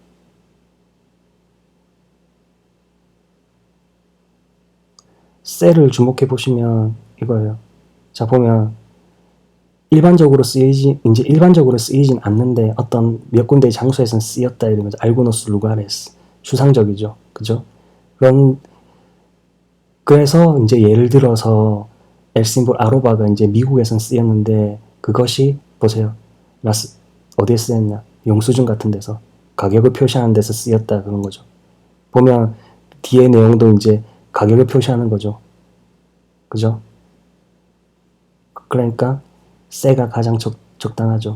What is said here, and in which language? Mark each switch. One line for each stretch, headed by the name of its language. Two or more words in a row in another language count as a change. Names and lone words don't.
Korean: 셀을 주목해 보시면 이거예요. 자 보면 일반적으로 쓰이진 않는데 어떤 몇 군데의 장소에서는 쓰였다 이런 거죠.
Spanish: algunos lugares
Korean: 추상적이죠. 그죠? 그래서 이제 예를 들어서
Spanish: el símbolo
Korean: 아로바가 이제 미국에선 쓰였는데 그것이 보세요. 어디에 쓰였냐? 영수증 같은 데서 가격을 표시하는 데서 쓰였다 그런 거죠. 보면 뒤에 내용도 이제 가격을 표시하는 거죠. 그죠? 그러니까 세가 가장 적당하죠.